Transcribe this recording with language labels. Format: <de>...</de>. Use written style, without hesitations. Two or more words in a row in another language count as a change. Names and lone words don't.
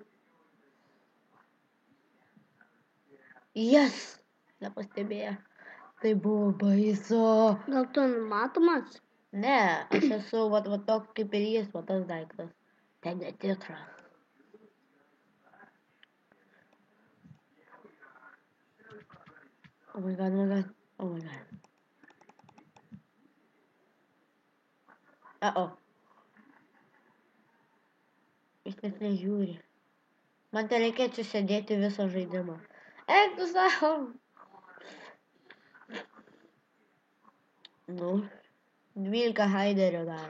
<lt>Yes! Nepastebėjo. Tai buvo baisu. Gal tu matomas? Ne, aš esu va toks kaip ir jis, va tas daiktas. Tai netikras.</lt> <en>Oh my god, oh my god, oh my god. Uh-oh.</en> <lt>Jis net nežiūri. Man tai reikia čia sėdėti visą žaidimą. Eik tu savo. Nu, 12 haiderio dar.</lt>